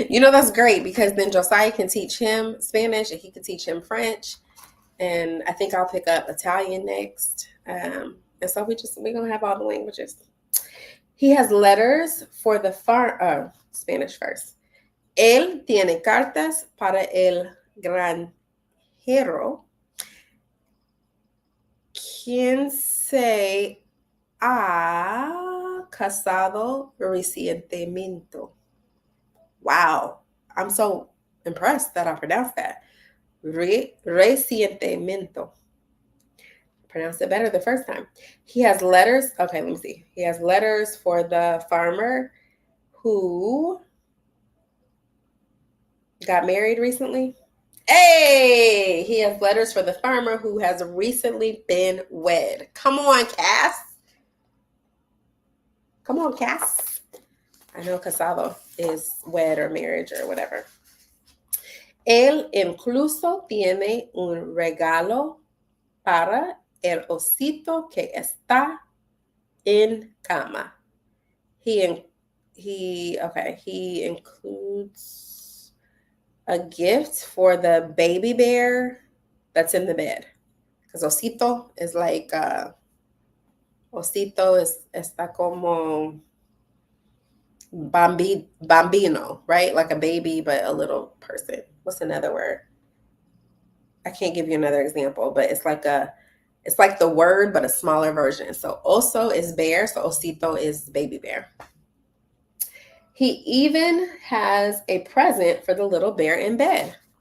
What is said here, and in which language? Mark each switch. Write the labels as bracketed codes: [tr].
[en] That's great because then Josiah can teach him Spanish and he can teach him French. And I think I'll pick up Italian next. And so we're going to have all the languages. He has letters for the Spanish first. [es] Él tiene cartas para el granjero, quien se ha casado recientemente. Wow. [en] I'm so impressed that I pronounced that. Recientemente. Pronounced it better the first time. He has letters. Okay, let me see. He has letters for the farmer who got married recently. Hey, he has letters for the farmer who has recently been wed. Come on, Cass. Come on, Cass. I know casado is wed or marriage or whatever. [es] Él incluso tiene un regalo para el osito que está en cama. [en] He includes a gift for the baby bear that's in the bed. Because osito is like osito está como bambino, right? Like a baby, but a little person. What's another word? I can't give you another example, but it's like the word, but a smaller version. So oso is bear, so osito is baby bear. He even has a present for the little bear in bed.